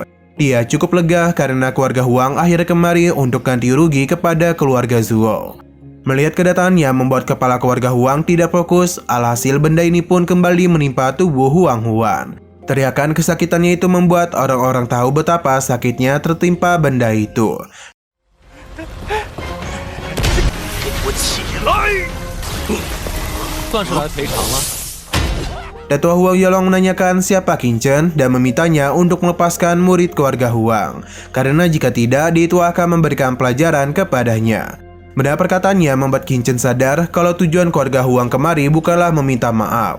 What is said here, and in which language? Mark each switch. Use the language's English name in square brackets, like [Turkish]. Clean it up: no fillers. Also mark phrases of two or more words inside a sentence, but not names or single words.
[Indonesian] Dia cukup lega karena keluarga Huang akhirnya kemari untuk ganti rugi kepada keluarga Zuo. Melihat kedatangannya membuat kepala keluarga Huang tidak fokus, alhasil benda ini pun kembali menimpa tubuh Huang Huan. Teriakan kesakitannya itu membuat orang-orang tahu betapa sakitnya tertimpa benda itu. [Chinese] 我起来！算是来赔偿了。 [Indonesian] Datua Huang Yolong menanyakan siapa Qingchen dan memintanya untuk melepaskan murid keluarga Huang, karena jika tidak, dia itu akan memberikan pelajaran kepadanya. Mendengar perkataannya membuat Qingchen sadar kalau tujuan keluarga Huang kemari bukanlah meminta maaf.